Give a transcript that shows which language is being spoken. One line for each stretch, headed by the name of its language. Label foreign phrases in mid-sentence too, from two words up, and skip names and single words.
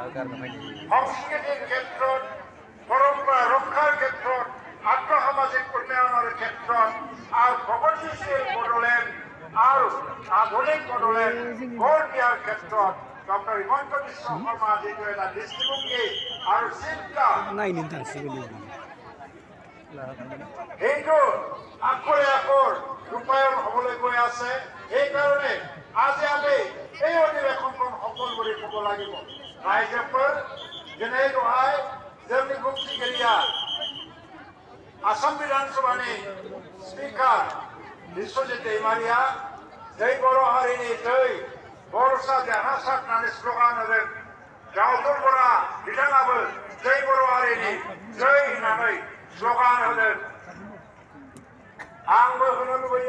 Assamese: সংস্কৃতিৰ ক্ষেত্ৰত পৰম্পৰা ৰক্ষাৰ ক্ষেত্ৰত আৰ্থসামাজিক উন্নয়নৰ ক্ষেত্ৰত আৰু প্ৰগতিশীল বড়োলেণ্ড আৰু আধুনিক বড়োলেণ্ড গঢ় দিয়াৰ ক্ষেত্ৰত ডক্টৰ হিমন্ত বিশ্ব শৰ্মা যিটো এটা দৃষ্টিভংগী আৰু চিন্তা সেইটো আকৰে আকৰ ৰূপায়ণ হ'বলৈ গৈ আছে সেইকাৰণে আজি আমি এই অধিৱেশনখন সফল বুলি ক'ব লাগিব ৰাইজেফোৰ যেনে দহাই
Bodo: जोंनि बुंथिगिरिया आसाम विधानसभानि स्पीकार बिश्वजित दैमारिया जै बर' हारिनि जै बर'सा देरहासार होननानै स्ल'गान होदों जावथुर बरा बिथाङाबो जै बर' हारिनि जै होननानै स्ल'गान होदों आंबो होनो लुबैयो